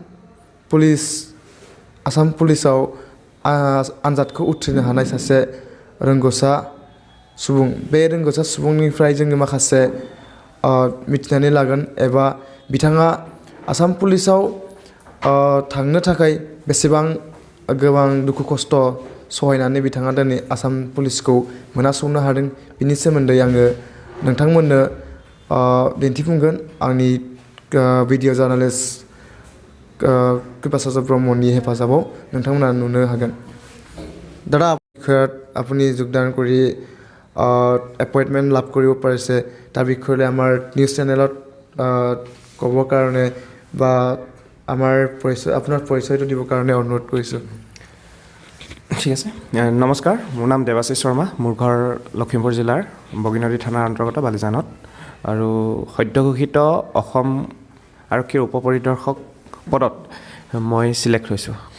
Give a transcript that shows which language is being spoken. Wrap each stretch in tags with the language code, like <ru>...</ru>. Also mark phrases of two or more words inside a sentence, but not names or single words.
<brx>पुलिसाव आनजादखौ उथ्रिनो हानाय सासे रोंग'सा सुबुं बे रोंग'सा सुबुंनिफ्राय जोङो माखासे मिथिनानै लागोन एबा बिथाङा आसाम पुलिसाव थांनो थाखाय बेसेबां गोबां दुखु खस्थ' सहायनानै बिथाङा दिनै आसाम पुलिसखौ मोनहासंनो हादों बिनि सोमोन्दै आङो नोंथांमोननो दिन्थिफुंगोन आंनि</brx> <en>video journalist</en> <brx>कृपाचार्य ब्रह्मनि हेफाजाबाव नोंथांमोना नुनो हागोन</brx> <as>দাদা আপুনি যোগদান কৰি এপইণ্টমেণ্ট লাভ কৰিব পাৰিছে তাৰ বিষয়ে আমাৰ</as> <en>news channelত</en> <as>ক'বৰ কাৰণে বা আমাৰ আপোনাৰ পৰিচয়টো দিবৰ কাৰণে অনুৰোধ কৰিছোঁ ঠিক আছে নমস্কাৰ মোৰ নাম দেৱাশীষ শৰ্মা মোৰ ঘৰ লখিমপুৰ জিলাৰ বগীনদী থানাৰ অন্তৰ্গত বালিজানত আৰু সদ্যঘোষিত অসম আৰক্ষীৰ উপ পৰিদৰ্শক পদত মই চিলেক্ট হৈছোঁ</as>